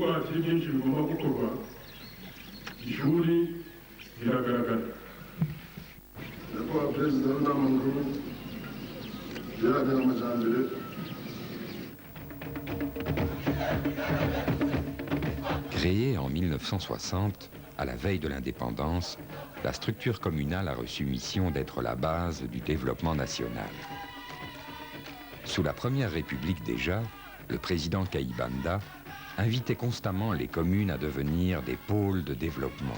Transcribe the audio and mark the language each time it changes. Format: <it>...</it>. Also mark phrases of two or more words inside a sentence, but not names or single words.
<rw>hakiri byinshi bigomba gukorwa ishuri riragaragara nyakubahwa perezida w'inama nkuru y'iterambere n'amajyambere.</rw> <fr>Créée en 1960, à la veille de l'indépendance, la structure communale a reçu mission d'être la base du développement national. Sous la Première République déjà, le président Kayibanda invitait constamment les communes à devenir des pôles de développement.</fr>